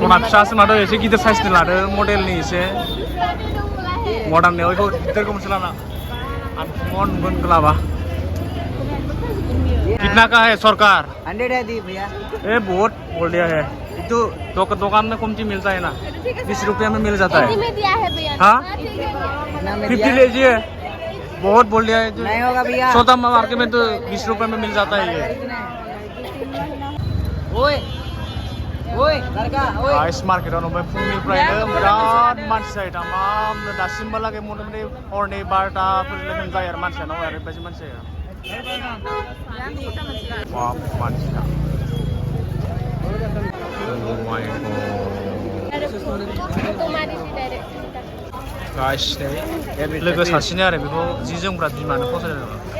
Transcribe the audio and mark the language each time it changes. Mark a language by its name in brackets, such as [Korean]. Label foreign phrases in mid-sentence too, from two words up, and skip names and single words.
[Bodo] सना फिसासो माथो एसे गिदिर साइजनि लादो मडेलनि एसे मडार्ननियाव बेखौ गिदिरखौ मोनसे लाना आं फुङाव नुगोन लाबा [Hindi] कितना का है सरकार 100 है दी भैया ए बहुत बोल दिया है तो दुकान में कमती मिलता है ना 20 रुपया में मिल जाता है में दिया है भैया हाँ ना में 50 लीजिए बहुत बोल दिया है नहीं होगा भैया सौदा मार्केट में तो 20 रुपए में मिल जाता है ये ओए ओए लड़का ओए [Bodo] गाइस मार्केटाव नुबाय फुंनिफ्रायनो बिराद मानसि जायो तमामनो दासिमहालागै मथा-मथि हरनि 12टाफोर लोगो जायो आरो मानसियानो ओरैबायदि मानसि जायो बाब मानसिया गाइस नै लोगो सासेनो आरो बेखौ जि जोमग्रा बिमानो फसायदों